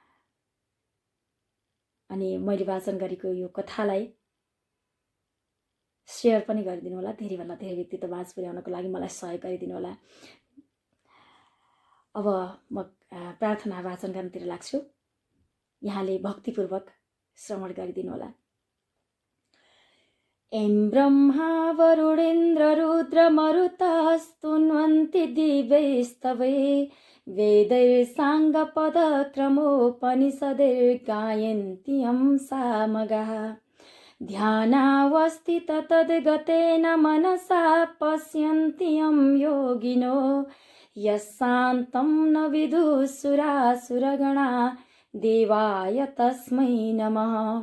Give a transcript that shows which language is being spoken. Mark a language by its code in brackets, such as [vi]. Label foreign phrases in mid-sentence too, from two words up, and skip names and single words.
[ne] अनि मैले वाचन गरेको यो कथालाई सेयर पनि गरिदिनु होला। धेरैभन्दा धेरै व्यक्तित्व माझ पुर्याउनको लागि मलाई सहयोग गरिदिनु होला। अब म प्रार्थना वाचन गर्नतिर लाग्छु। यहाँले भक्तिपूर्वक श्रवण गरिदिनु होला। [sa] ऐं ब्रह्मा वरुणेन्द्र रुद्र मरुतस्तुन्वन्ति दिव्यैस्तवै वेदैर्साङ्गपदक्रमोपनिषदैर्गायन्ति यं सामगाः ध्यानावस्थित तद्गतेन मनसा पश्यन्ति यं योगिनो यस्शान्तं न विदुःसुरासुरगणा देवाय तस्मै नमः।